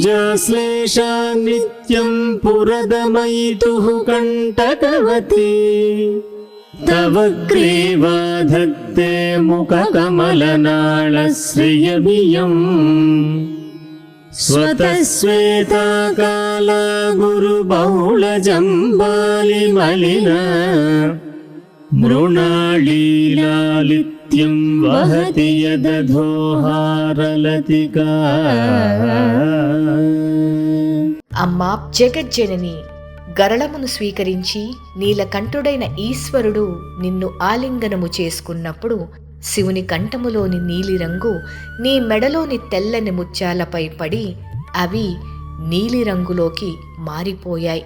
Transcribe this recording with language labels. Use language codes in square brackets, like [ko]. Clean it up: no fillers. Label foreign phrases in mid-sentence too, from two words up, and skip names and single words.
[sa] श्लेषा नित्यं पुरदमयितुः कण्टकवती तव ग्रीवाधत्ते मुखकमलनाळश्रियभियम् स्वतस्वेताकाला गुरुबहुलजम्बालिमलिना मृणालीलालित्यं वहति यदधोहारलतिका। [te] అమ్మా జగజ్జనని, గరళమును స్వీకరించి నీలకంఠుడైన ఈశ్వరుడు నిన్ను ఆలింగనము చేసుకున్నప్పుడు శివుని కంఠములోని నీలిరంగు నీ మెడలోని తెల్లని ముత్యాలపై పడి అవి నీలిరంగులోకి మారిపోయాయి.